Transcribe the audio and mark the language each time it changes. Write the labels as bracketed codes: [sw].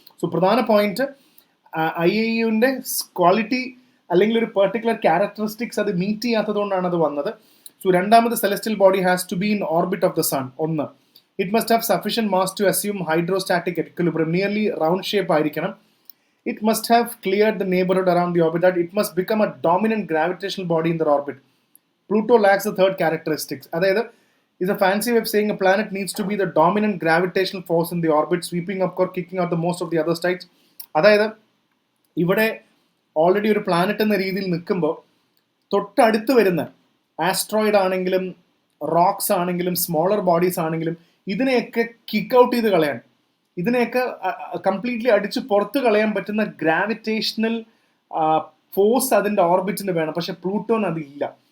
[ml] So പ്രധാന point IAUന്റെ quality അല്ലെങ്കിൽ ഒരു പെർട്ടിക്കുലർ ക്യാരക്ടറിസ്റ്റിക്സ് അത് മീറ്റ് ചെയ്യാത്തതുകൊണ്ടാണ് അത് വന്നത്. [en] So രണ്ടാമത്, celestial body has to be in orbit of the sun. ഒന്ന്, it must have sufficient mass to assume hydrostatic equilibrium. Nearly round shape ആയിരിക്കണം. It must have cleared the neighborhood around the orbit. That it must become a dominant gravitational body in their orbit. Pluto lacks the third characteristics. അതായത് is a fancy way of saying a planet needs to be the dominant gravitational force in the orbit, sweeping up or kicking out the most of the other states. [ml] അതായത് ഇവിടെ already ഒരു planet എന്ന രീതിയിൽ നിൽക്കുമ്പോൾ തൊട്ടടുത്ത് വരുന്ന asteroid ആണെങ്കിലും rocks ആണെങ്കിലും സ്മോളർ ബോഡീസ് ആണെങ്കിലും ഇതിനെയൊക്കെ കിക്ക് ഔട്ട് ചെയ്ത് കളയാൻ, ഇതിനെയൊക്കെ കംപ്ലീറ്റ്ലി അടിച്ച് പുറത്ത് കളയാൻ പറ്റുന്ന ഗ്രാവിറ്റേഷണൽ ഫോഴ്സ് അതിൻ്റെ ഓർബിറ്റിന് വേണം. പക്ഷെ പ്ലൂട്ടോന് അതില്ല.